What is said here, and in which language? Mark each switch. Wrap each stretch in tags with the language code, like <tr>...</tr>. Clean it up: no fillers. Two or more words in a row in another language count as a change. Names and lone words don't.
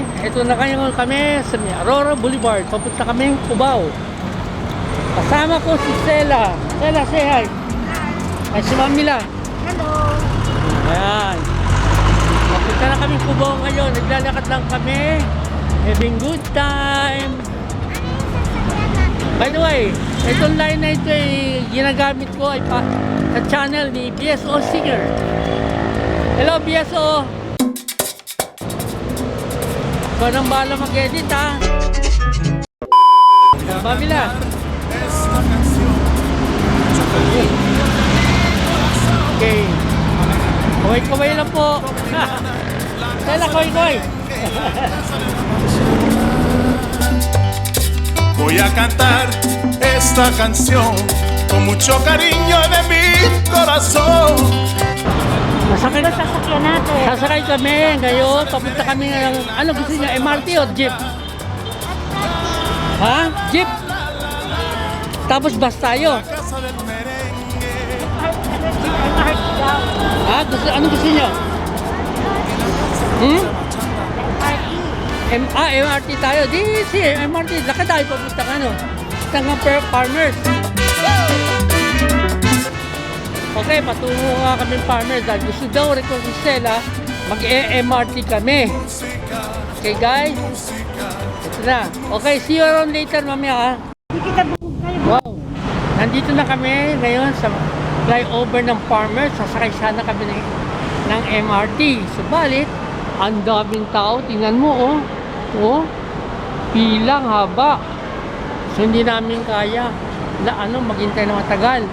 <tl>Ito na kayo kami sa Aurora Boulevard. Papunta kami ng Cubao. Kasama ko si Sela. Sela,</tl> <en>say hi.</en> <tl>Ay, si Mamila. Hello! Ayan. Papunta na kami Cubao ngayon. Naglalakad lang kami.</tl> <en>Having good time. By the way,</en> <tl>itong line na ito ay ginagamit ko ay sa channel ni BSO Singer. Hello BSO! Ikaw nang bahala mag-edit ha. Babila. Okay. Kaway-kaway lang po. Kaya kaway-kaway.</tl> <es>Voy a cantar esta canción con mucho cariño de mi corazón.</es> <tl>Masakit Ito sasakyan natin. Sasakay kami ngayon. Papunta kami ng, ano gusto niya, MRT o jeep? Ha? Jeep? Tapos bus tayo. Ha? Ano gusto niyo? MRT tayo. Di, si MRT. Laka tayo papunta ka, no? Tangang Farmers. Okay, patungo nga kami Farmers. Dahil gusto daw rin ko si Stella, mag-MRT kami. Okay, guys? Ito na.</tl> <en>Okay, see you around later,</en> <tl>mamaya, ha? Wow! Nandito na kami ngayon sa flyover ng Farmers. Sasakay sana kami ng MRT. Subalit, ang daming tao. Tingnan mo, oh. Oh, pilang haba. So, hindi namin kaya na maghintay na matagal.</tl>